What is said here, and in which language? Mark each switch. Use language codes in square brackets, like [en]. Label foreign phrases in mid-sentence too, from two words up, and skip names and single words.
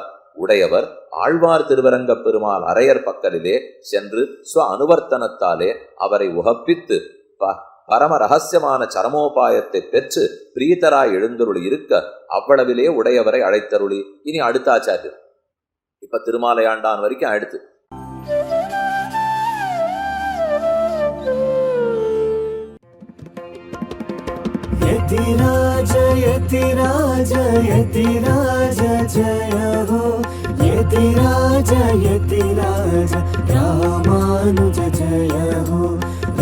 [ta] உடையவர் ஆழ்வார் திருவரங்க பெருமாள் அரையர் பக்கலிலே சென்று ஸ்வ அனுவர்த்தனத்தாலே அவரை உகப்பித்து பரம ரகசியமான சரமோபாயத்தை பெற்று பிரீதராய் எழுந்தருளி இருக்க அவ்வளவிலே உடையவரை அழைத்தருளி இனி அடுத்த ஆச்சாரியர். இப்ப திருமாலையாண்டான் வரைக்கும் அடுத்து [sa] यतिराज यतिराज यतिराज जय हो, यतिराज यतिराज रामानुज जय हो।